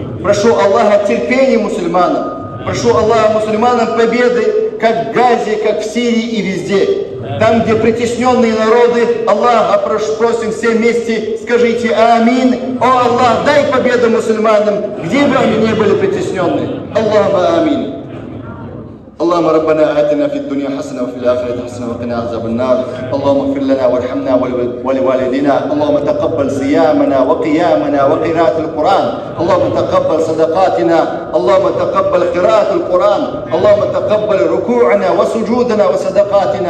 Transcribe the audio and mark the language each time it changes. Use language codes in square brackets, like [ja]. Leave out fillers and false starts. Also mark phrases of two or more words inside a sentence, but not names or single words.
[ru] Прошу Аллаха терпения мусульманам. Прошу Аллаха мусульманам победы, как в Газе, как в Сирии и везде. Там, где притесненные народы, Аллаха просим все вместе, скажите амин. О Аллах, дай победу мусульманам, где бы они ни были притесненные. [ar] اللهم آمين. اللهم ربنا آتنا في الدنيا حسنة وفي الآخرة حسنة وقنا عذاب النار. اللهم اغفر لنا وارحمنا ولوالدينا. اللهم تقبل صيامنا وقيامنا وقراءة القرآن. اللهم تقبل صدقاتنا. اللهم تقبل قراءة القرآن. اللهم تقبل ركوعنا وسجودنا وصدقاتنا.